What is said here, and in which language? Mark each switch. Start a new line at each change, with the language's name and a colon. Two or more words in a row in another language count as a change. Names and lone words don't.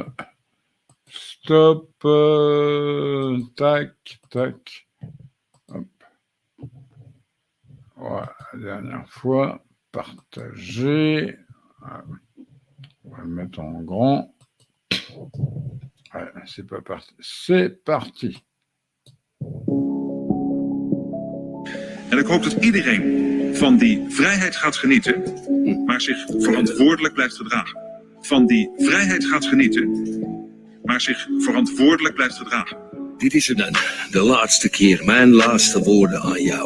French: Stop. Tac, tac. Hop. Voilà, la dernière fois. Partager. Voilà. On va le mettre en grand. Ouais, c'est pas parti. C'est parti.
Dutch: En ik hoop dat iedereen van die vrijheid gaat genieten, maar zich verantwoordelijk blijft gedragen. Van die vrijheid gaat genieten, maar zich verantwoordelijk blijft gedragen. Dit is het dan, de laatste keer, mijn laatste woorden aan jou.